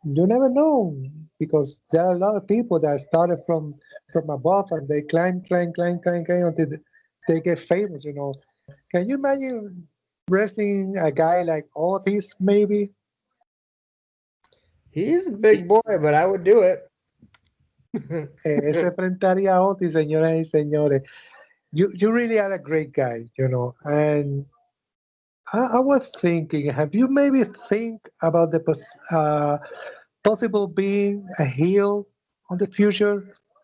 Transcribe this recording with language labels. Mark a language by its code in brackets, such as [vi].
[en] You never know because there are a lot of people that started from above and they climb until they get famous. Can you imagine wrestling a guy like Otis, maybe? He's a big boy, but I would do it. [es] Se enfrentaría a Otis, señoras y señores. [en] You really are a great guy. And I was thinking, have you maybe think about the possible being a heel on the future?